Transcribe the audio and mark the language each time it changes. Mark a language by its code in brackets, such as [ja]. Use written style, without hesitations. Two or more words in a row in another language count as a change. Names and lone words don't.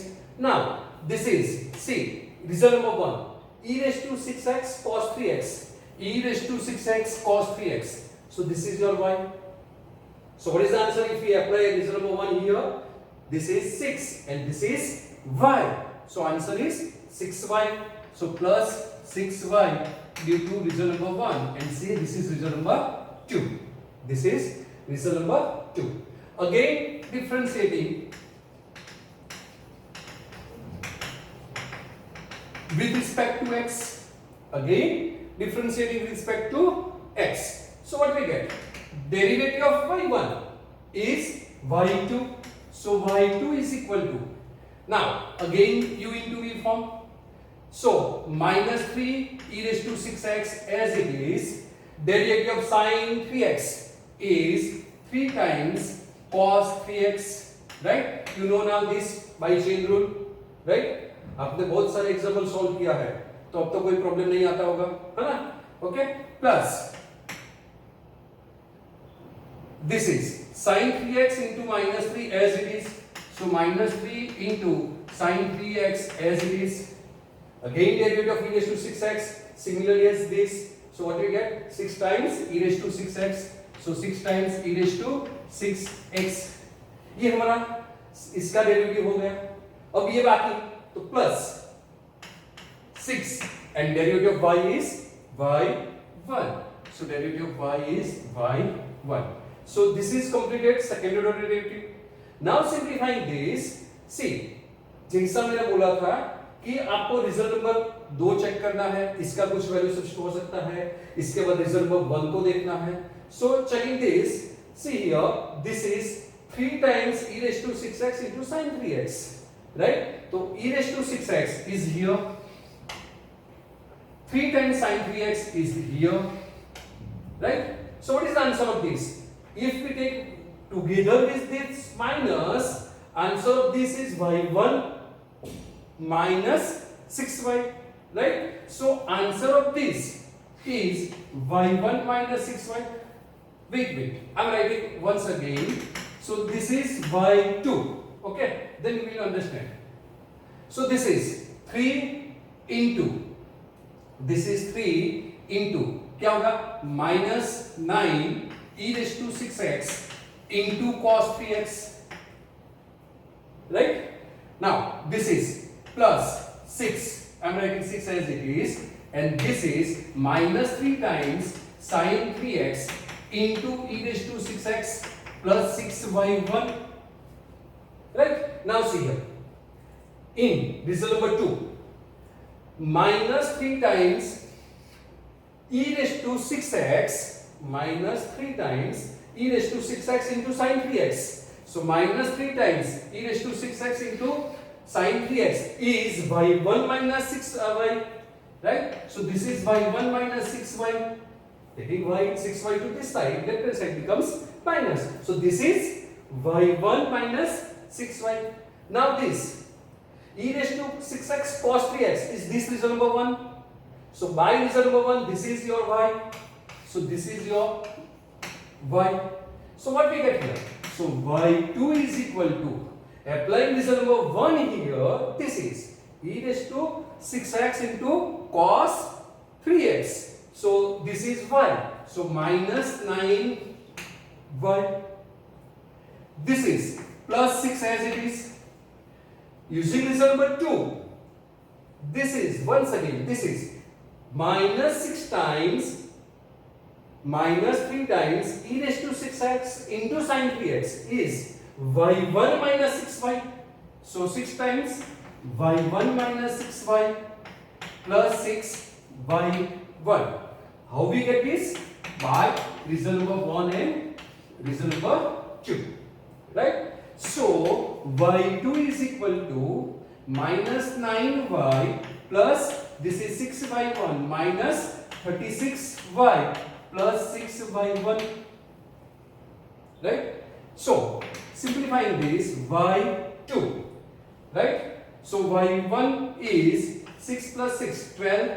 [en] Now this is, see, result number 1, e raised to 6x cos 3x, e raised to 6x cos 3x. So this is your y. So what is the answer if we apply result number 1 here? this is 6 and this is y. So answer is 6y. So plus 6y due to result number 1, and see this is result number 2. This is result number 2. Again differentiating with respect to x. Again differentiating with respect to x. So what we get? Derivative of y1 is y2. So y2 is equal to, now again u into v form. So minus 3 e raised to 6x as it is. Derivative of sine 3x is 3 times cos 3x. Right? You know now this by chain rule. Right? [hi] आपने बहुत सारे [en] example solve [hi] किया है, तो अब तो कोई प्रॉब्लम नहीं आता होगा, है ना? [en] okay, plus this is sin 3x into minus 3 as it is. So minus 3 into sin 3x as it is. Again derivative of e raised to 6x, similarly as this. So what do we get? 6 times e raised to 6x. So 6 times e raised to 6x. [hi] ये हमारा इसका डेरिवेटिव हो गया. अब ये बाकी तो [en] प्लस 6 and derivative of y is y1. So derivative of y is y1. So this is completed second order derivative. Now simplifying this, see [hi] जैसा मैंने बोला था कि आपको [en] result number 2 check [hi] करना है, इसका कुछ [en] value substitute [hi] हो सकता है, इसके बाद [en] result number 1 [hi] को देखना है. [en] So checking this, see here this is 3 times e raised to 6x into sin 3x, right? So e raised to 6x is here, 3 times sin 3x is here, right? So what is the answer of this? If we take together with this minus, answer of this is y1 minus 6y, right? So answer of this is y1 minus 6y. Wait, I'm writing once again. So this is y2, okay? Then you will understand. So this is 3 into, this is 3 into, [hi] क्या होगा? [en] Minus 9 e raised to 6x into cos 3x, right? Now this is plus 6, I'm writing 6 as it is, and this is minus 3 times sin 3x into e raised to 6x plus 6y1, right? Now see here, in result number 2, minus 3 times e raised to 6x minus 3 times e raised to 6x into sin 3x. So minus 3 times e raised to 6x into sin 3x is y1 minus 6y, right? So this is y1 minus 6y. Taking y 6y to this side, left hand side becomes minus. So this is y1 minus 6y. Now this e raised to 6x cos 3x is this result number 1. So by result number 1, this is your y. So this is your y. So what we get here? So y2 is equal to, applying result number 1 here, this is e raised to 6x into cos 3x. So this is y. So minus 9y. This is plus 6 as it is. Using result number 2, this is once again, this is minus 6 times minus 3 times e raised to 6x into sin 3x is y1 minus 6y. So 6 times y1 minus 6y plus 6y1. How we get this? By result number 1 and result number 2, right? So y2 is equal to minus 9y plus this is 6y1 minus 36y plus 6y1, right? So simplifying this, y2, right? So y1 is 6 plus 6, 12.